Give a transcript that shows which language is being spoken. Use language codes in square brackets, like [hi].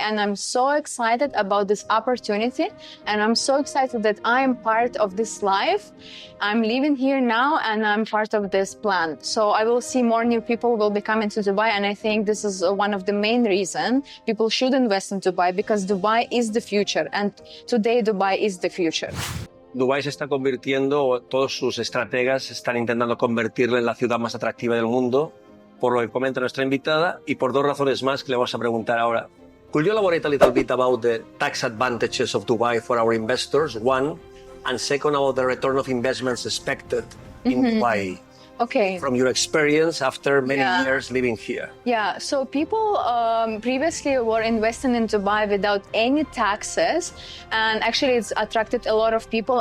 [en] And I'm so excited about this opportunity. And I'm so excited that I am part of this life. I'm living here now and I'm part of this plan. So I will see more new people will be coming to Dubai. And I think this is one of the main reasons people should invest in Dubai, because Dubai is the future. And today Dubai is the future. [es] Dubái se está convirtiendo, todos sus estrategas están intentando convertirla en la ciudad más atractiva del mundo, por lo que comenta nuestra invitada, y por dos razones más que le vamos a preguntar ahora. [en] Could you elaborate a little bit about the tax advantages of Dubai for our investors, one, and second, about the return of investments expected in Dubai? Okay. From your experience after many years living here. Yeah, so people previously were investing in Dubai without any taxes, and actually it's attracted a lot of people.